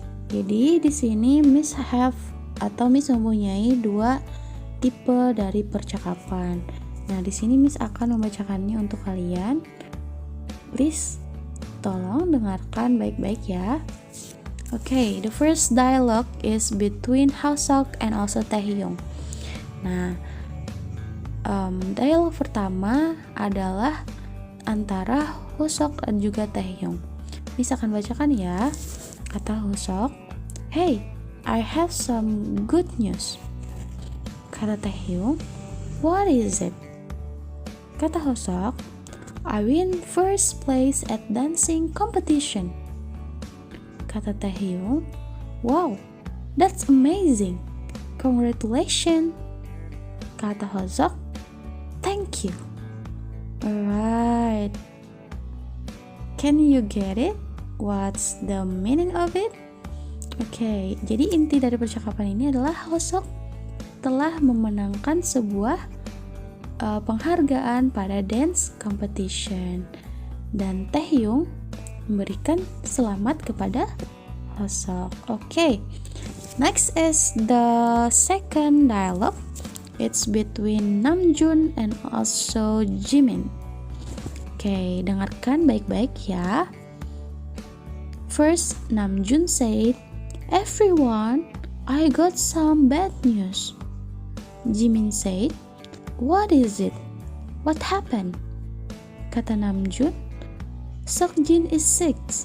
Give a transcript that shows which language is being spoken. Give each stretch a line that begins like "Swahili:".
Indonesian: Jadi di sini Miss have atau Miss mempunyai dua tipe dari percakapan. Nah, di sini Miss akan membacakannya untuk kalian. Please, tolong dengarkan baik-baik ya.
English: Okay, the first dialogue is between Hosok and also Taehyung.
Indonesian: Nah, dialog pertama adalah antara Hosok dan juga Taehyung. Miss akan bacakan ya. Kata Hosok,
English: "Hey, I have some good news."
Indonesian: Kata Taehyung,
English: "What is it?"
Indonesian: Kata Hosok,
English: "I win first place at dancing competition."
Indonesian: Kata Taehyung,
English: "Wow, that's amazing. Congratulations."
Indonesian: Kata Hosok,
English: "Thank you." Alright. Can you get it? What's the meaning of it?
Indonesian: Oke, jadi inti dari percakapan ini adalah Hosok telah memenangkan sebuah penghargaan pada dance competition dan Taehyung memberikan selamat kepada Hosok. Oke.
English: Next is the second dialogue. It's between Namjoon and also Jimin.
Indonesian: Oke, dengarkan baik-baik ya.
English: First, Namjoon said, "Everyone, I got some bad news." Jimin said, "What is it? What happened?"
Indonesian: Kata Namjoon,
English: "Seokjin is sick."